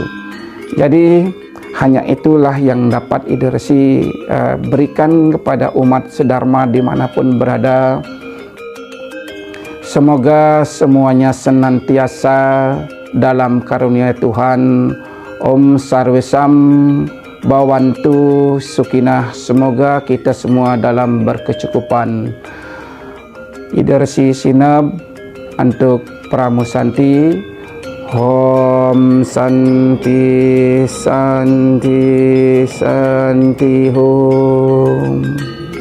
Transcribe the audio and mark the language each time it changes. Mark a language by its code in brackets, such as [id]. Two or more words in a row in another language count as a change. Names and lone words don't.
[id] Jadi hanya itulah yang dapat Ide Resi berikan kepada umat sedharma dimanapun berada. Semoga semuanya senantiasa dalam karunia Tuhan. [sa] Om Sarwesam Bawantu Sukinah. [id] Semoga kita semua dalam berkecukupan. Ide Resi Sinab untuk Pramusanti. [sa] Om Santi Santi Santi Om.